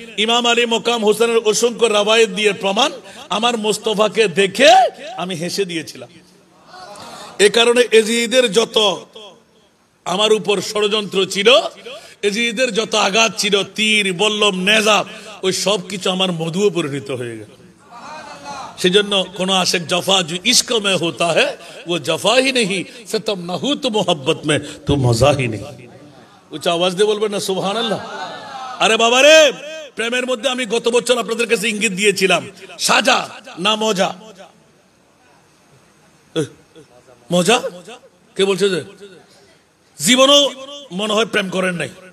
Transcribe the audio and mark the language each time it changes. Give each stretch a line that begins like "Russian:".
Bangla: ইমাম আলী মকাম হুসাইনের অসংখ্য রাওয়ায়াত দিয়ে প্রমাণ, আমার মুস্তাফাকে দেখে আমি হেসে দিয়েছিলাম। এ কারণে এজিদের যত আমার উপর ষড়যন্ত্র ছিল, এজিদের যত আঘাত ছিল, তীর বল্লম নেজা, ওই সব কিছু আমার মধুও পরিণত হয়ে গেল। সেজন্য কোন আশিক জফা
Hindi: जो इश्क में होता है वो जफा ही नहीं, सितम न हो तो मोहब्बत में तो मजा ही नहीं।
Bangla: উচ্চ আওয়াজ দিয়ে বলবেন না সুবহানাল্লাহ। আরে বাবা রে, প্রেমের মধ্যে আমি গত বছর আপনাদের কাছে ইঙ্গিত দিয়েছিলাম, সাজা না মজা? মজা কে বলছে? যে জীবনও মনে হয় প্রেম করেন নাই।